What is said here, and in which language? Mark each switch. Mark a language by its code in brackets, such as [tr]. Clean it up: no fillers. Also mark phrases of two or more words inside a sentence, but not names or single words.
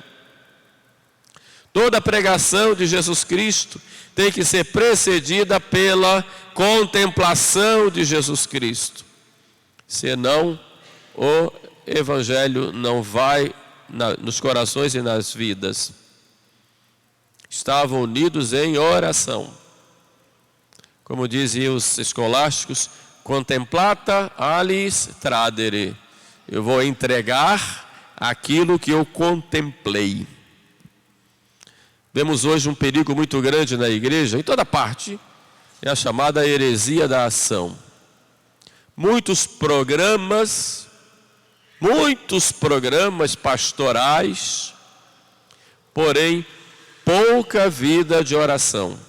[pt] Toda a pregação de Jesus Cristo tem que ser precedida pela contemplação de Jesus Cristo. Senão, o Evangelho não vai nos corações e nas vidas. Estavam unidos em oração. Como dizem os escolásticos, [la] contemplata alis tradere. [pt] Eu vou entregar aquilo que eu contemplei. Vemos hoje um perigo muito grande na igreja, em toda parte, é a chamada heresia da ação. Muitos programas pastorais, porém pouca vida de oração.